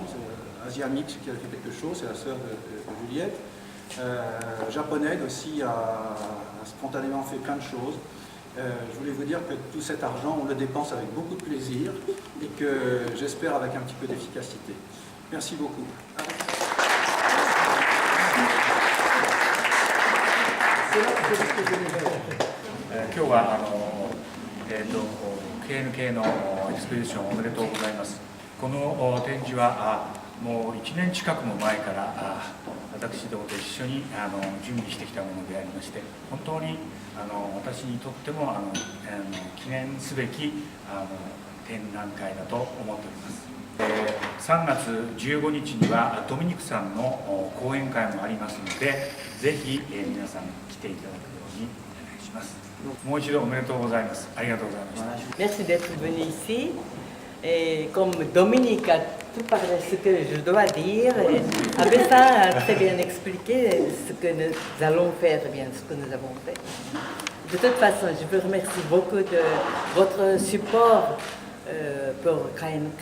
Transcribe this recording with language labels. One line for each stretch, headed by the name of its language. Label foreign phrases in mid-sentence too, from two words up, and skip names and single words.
French: Asiamix qui a fait quelque chose, c'est la sœur de Juliette. Japonaide aussi a spontanément fait plein de choses. Je voulais vous dire que tout cet argent, on le dépense avec beaucoup de plaisir et que j'espère avec un petit peu d'efficacité. Merci beaucoup.
Japanese: 今日はKNK のエクスペディションおめでとうございます。この展示はもう1年近くも前から私どもと一緒に準備してきたものでありまして、本当に私にとっても記念すべき展覧会だと思っております。3月15日にはドミニクさんの講演会もありますので、ぜひ皆さん来ていただくようにお願いします。もう一度おめでとうございます。ありがとうございました。
French: Merci d'être venu ici. Et comme Dominique a tout parlé ce que je dois dire, Abessa a très bien expliqué ce que nous allons faire, bien ce que nous avons fait. De toute façon, je vous remercie beaucoup de votre support pour KNK.